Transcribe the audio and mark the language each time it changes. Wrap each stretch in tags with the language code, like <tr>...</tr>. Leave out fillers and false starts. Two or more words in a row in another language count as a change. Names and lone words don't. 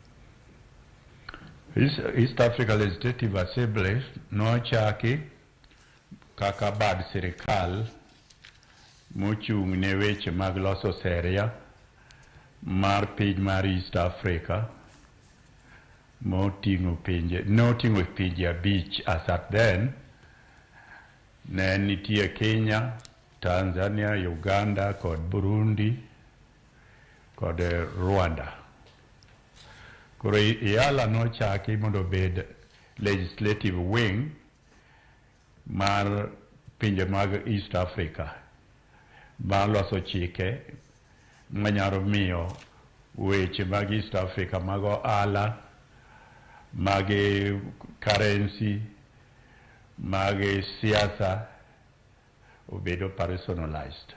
<luo>East Africa Legislative Assembly no chaki kaka bad sirkal mochung ne weche mag loso seria mar piny mar East Africa noting'o pinje abich</luo> <en>as at then.</en> <luo>Ne nitie Kenya, Tanzania, Uganda kod Burundi kod Rwanda. Koro EALA nochaki mondo bed</luo> <en>legislative wing</en> <luo>mar pinje mag East Africa mar loso chike manyalo miyo weche mag East Africa mag ohala, mag currency, mag siasa obedo personalized.</luo>